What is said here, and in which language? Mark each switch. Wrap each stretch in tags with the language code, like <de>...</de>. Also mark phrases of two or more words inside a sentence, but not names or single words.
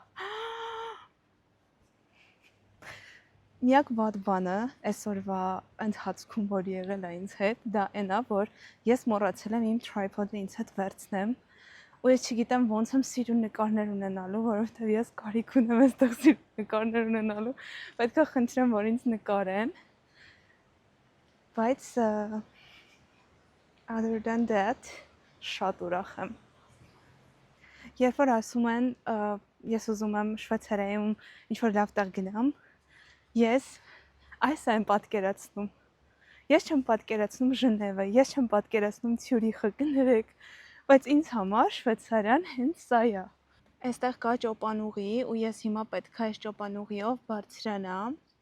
<hy>Միակ վատ բանը այսօրվա ընթացքում, որ եղել է ինձ հետ, դա այն է, որ ես մոռացել եմ իմ tripod-ը ինձ հետ վերցնեմ, ու ես չգիտեմ ոնց եմ սիրուն նկարներ ունենալու, որովհետև ես կարիք ունեմ այստեղ սիրուն նկարներ ունենալու, պետք է խնդրեմ, որ ինձ նկարեն,</hy> <en>բայց other than that,</en> <hy>շատ ուրախ եմ։ Երբ որ ասում են, ես ուզում եմ Շվեյցարիայում ինչ-որ լավ տեղ գնամ, ես այս եմ պատկերացնում, ես չեմ պատկերացնում Ժնևը, ես չեմ պատկերացնում Ցյուրիխը, կներեք, բայց ինձ համար Շվեյցարիան հենց սա է։ Այստեղ կա ճոպանուղի ու ես հիմա պետք է այս ճոպանուղիով բարձրանամ</hy>